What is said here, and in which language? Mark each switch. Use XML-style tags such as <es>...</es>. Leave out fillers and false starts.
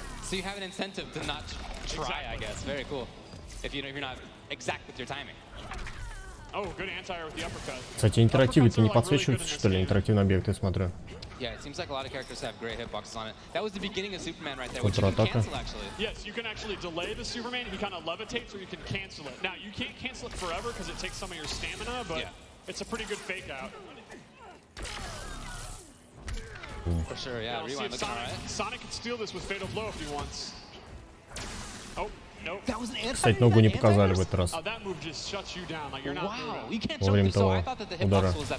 <en>So you have an incentive to not try, I guess. Very cool. If you're not exact with your timing. Oh, good anti-air with the uppercut.</en> <ru>Кстати, интерактивы-то не подсвечиваются, что ли, интерактивный объект, я смотрю.</ru> <en>Yeah, it seems like a lot of characters have great hitboxes on it. That was the beginning of Superman right there, which you can cancel actually. Yes, you can actually delay the Superman. He kind of levitates, or you can cancel it. Now, you can't cancel it forever because it takes some of your stamina, but it's a pretty good fake out. For sure, yeah. Rewind looking alright. Sonic can steal this with Fatal Blow if he wants. Oh, no.</en> <ru>Кстати, ногу не показали в этот раз. Во время того удара.</ru>